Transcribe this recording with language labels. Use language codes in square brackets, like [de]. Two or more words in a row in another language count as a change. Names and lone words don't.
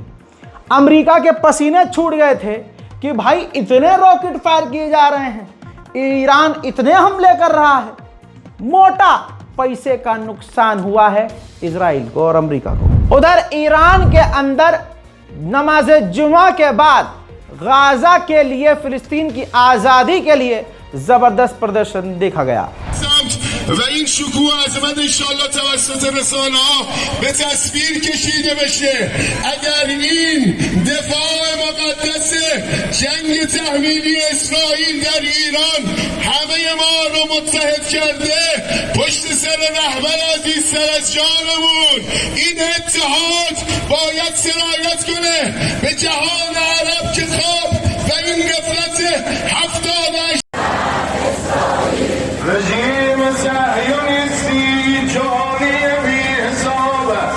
[hi] अमेरिका के पसीने छूट गए थे कि भाई इतने [en] rocket fire [hi] किए जा रहे हैं, ईरान इतने हमले कर रहा है। मोटा पैसे का नुकसान हुआ है इजराइल को और अमेरिका को। उधर ईरान के अंदर नमाज जुमा के बाद गाजा के लिए, फिलिस्तीन की आजादी के लिए जबरदस्त प्रदर्शन देखा गया। [fa] و این شکوه عظمت انشالله توسط رسانه ها به تصویر کشیده بشه. اگر این دفاع مقدس جنگ تحمیلی اسرائیل در ایران همه ما رو متحد کرده پشت سر رهبر عزیز سر از جانمون، این اتحاد باید سرایت کنه به جهان عرب که خواب و این غفلت 78 رژیم صهیونیستی جهانی بی حساب است.